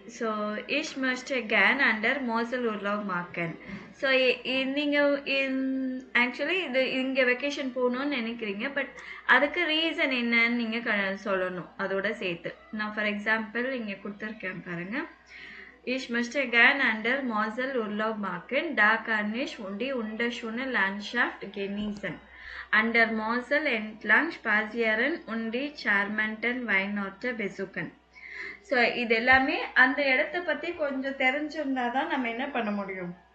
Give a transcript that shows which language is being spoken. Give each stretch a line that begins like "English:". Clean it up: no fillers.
German: So ich möchte gern under Mosel Urlaub machen.
Tamil: So நீங்கள் actually இது இங்கே vacation போகணுன்னு நினைக்கிறீங்க. பட் அதுக்கு ரீசன் என்னன்னு நீங்கள் சொல்லணும் அதோட சேர்த்து. நான் ஃபார் எக்ஸாம்பிள் இங்கே கொடுத்துருக்கேன் பாருங்கள்.
German: Ich möchte gern under Mosel Urlaub machen, da kann ich die wunderschöne Landschaft genießen. Under Mosel entlang spazieren und die charmanten Weinorte besuchen.
Tamil: So இது எல்லாமே அந்த இடத்த பற்றி கொஞ்சம் தெரிஞ்சிருந்தா தான் நம்ம என்ன பண்ண முடியும்?